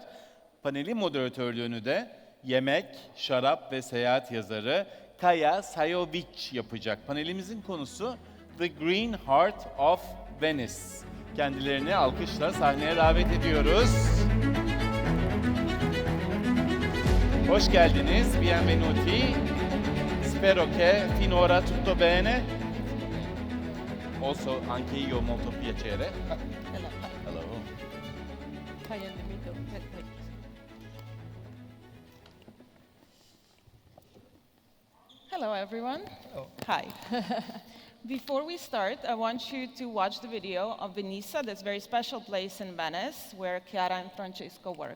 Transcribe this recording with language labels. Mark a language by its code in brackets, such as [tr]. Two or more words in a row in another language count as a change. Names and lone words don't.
[tr] Panelin moderatörlüğünü de yemek, şarap ve seyahat yazarı Kaja Sajovic yapacak. Panelimizin konusu The Green Heart of Venice. Kendilerini alkışla sahneye davet ediyoruz. Hoş geldiniz, [it] bienvenuti. Spero che finora tutto bene. Also, anche io molto piacere. [en] Hello. Hello. Hi in the middle. Hello, everyone. Hello. Hi. Before we start, I want you to watch the video of Venissa, this very special place in Venice where Chiara and Francesco work.